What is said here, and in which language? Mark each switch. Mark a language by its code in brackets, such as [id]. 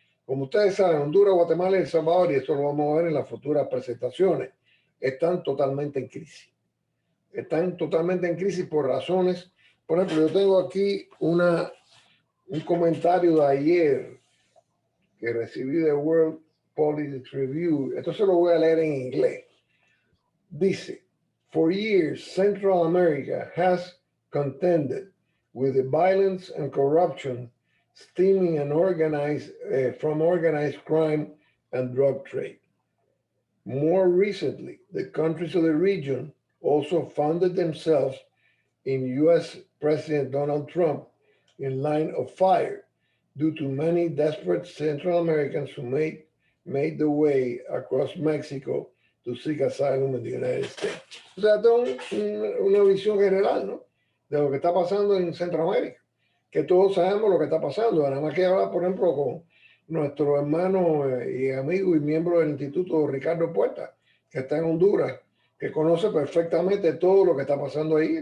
[es] Como ustedes saben, Honduras, Guatemala y El Salvador, y esto lo vamos a ver en las futuras presentaciones, están totalmente en crisis. Están totalmente en crisis por razones. Por ejemplo, yo tengo aquí un comentario de ayer que recibí de World Politics Review. Esto se lo voy a leer en inglés. Dice, [en] for years, Central America has contended with the violence and corruption stemming and from organized crime and drug trade. More recently, the countries of the region also founded themselves in U.S. President Donald Trump in line of fire due to many desperate Central Americans who made the way across Mexico to seek asylum in the United States. [es] O sea, una visión general, ¿no? De lo que está pasando en Centroamérica, que todos sabemos lo que está pasando. Nada más que hablar, por ejemplo, con nuestro hermano y amigo y miembro del Instituto Ricardo Puerta, que está en Honduras, que conoce perfectamente todo lo que está pasando ahí.